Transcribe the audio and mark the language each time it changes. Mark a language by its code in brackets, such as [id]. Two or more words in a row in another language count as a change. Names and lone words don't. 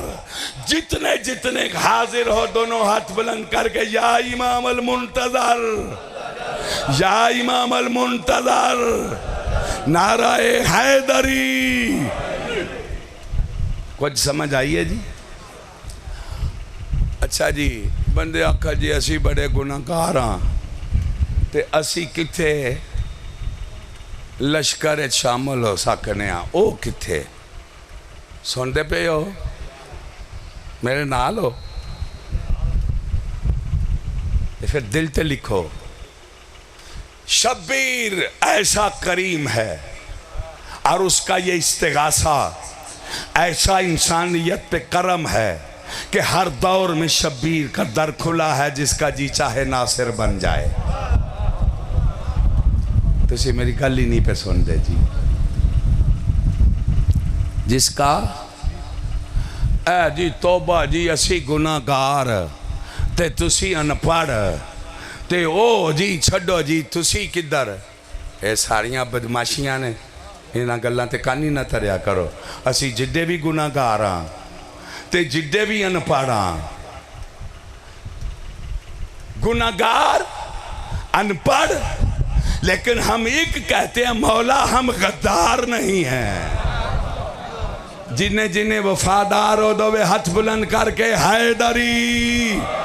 [ur] جتنے جتنے حاضر ہو دونوں ہاتھ بلند کر کے [ar] یا امام المنتظر، یا امام المنتظر، [ur] نعرہ حیدری۔ [pa] کچھ سمجھ آئیے جی؟ اچھا جی، بندے آکھا جی اسی بڑے گناہگار ہاں تے اسی کتھے لشکر شامل ہو سکنے ہاں، او کتھے؟ سن دے پہ ہو میرے نال ہو؟ پھر دل تے لکھو، [ur] شبیر ایسا کریم ہے اور اس کا یہ استغاثہ ایسا انسانیت پہ کرم ہے کہ ہر دور میں شبیر کا در کھلا ہے، جس کا جی چاہے ناصر بن جائے۔ [pa] تو اسی میری گل ہی نہیں پہ سن دے جی، جس کا اے جی توبہ جی اسی گناہگار تے تسی انپڑھ تے او جی چھڑو جی تسی کدھر، اے ساریاں بدماشیاں نے، انہاں گلاں تے کانی نہ تریا کرو۔ اسی جدے بھی گناہگار ہاں تے جدے بھی انپڑھ ہاں، گناہگار انپڑھ، [ur] لیکن ہم ایک کہتے ہیں مولا ہم غدار نہیں ہیں۔ جنہیں جنہیں وفادار ہو دو ہاتھ بلند کر کے حیدری۔